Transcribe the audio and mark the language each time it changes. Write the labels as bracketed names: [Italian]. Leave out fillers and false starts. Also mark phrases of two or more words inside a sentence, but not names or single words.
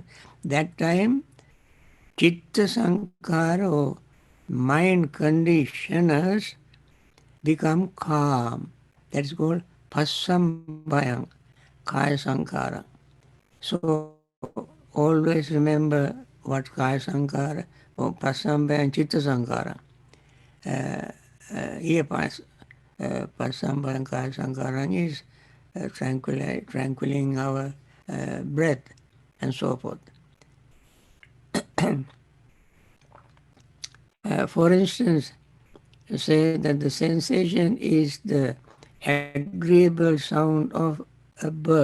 [English] That time, [Pali] Chitta Sankhara [English] or mind conditioners become calm. That's called [Pali] Pasambhayam, Kaya Sankhara. [English] So always remember what [Pali] Kaya Sankhara [English] or Pasambhaya and [Pali] Chitta Sankhara. [English] Here Pasambhaya and [Pali] Kaya Sankhara [English] is tranquilizing our breath and so forth. For instance, say that the sensation is the agreeable sound of a bird.